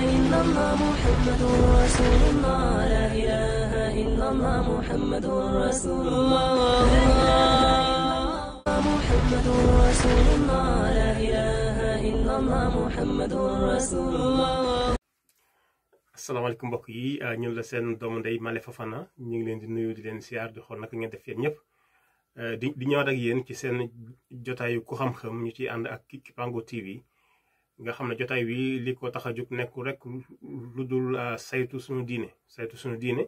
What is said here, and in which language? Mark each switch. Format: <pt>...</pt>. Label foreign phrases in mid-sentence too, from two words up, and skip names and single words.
<ar>إلا الله محمد رسول الله لا إله إلا الله محمد رسول الله لا إله إلا الله محمد رسول الله لا إله إلا الله محمد رسول الله.</ar> <wo>asalaamaaleykum mbokk yi ñëw la seen doomu ndey Male Fofana ñu ngi leen di nuyu di leen siyaar di xool naka ngeen def yéen ñëpp di ñëwaat ak yéen ci seen jotaayu ku xam-xam ñu ciy ànd ak Kipango TV nga xam ne jotaay wi li ko tax a jóg nekkul rek lu dul saytu suñu diine</wo>